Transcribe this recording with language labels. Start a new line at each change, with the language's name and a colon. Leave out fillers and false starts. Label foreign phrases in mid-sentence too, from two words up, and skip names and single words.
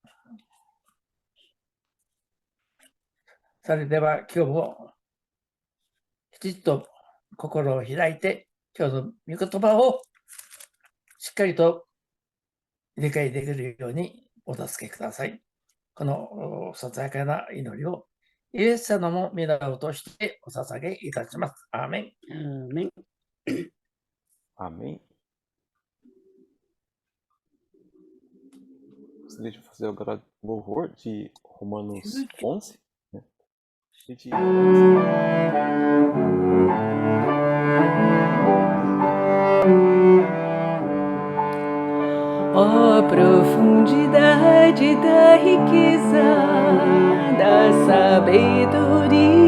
Japanese: それでは今日もきちっと心を開いて今日の御言葉をしっかりと理解できるようにお助けください。このささやかな祈りをイエス様の皆を通してお捧げいたします。アーメン。
Portuguese: Amém. Gostaria de fazer agora louvor de Romanos 11. Né? E de... Ó profundidade da riqueza, da sabedoria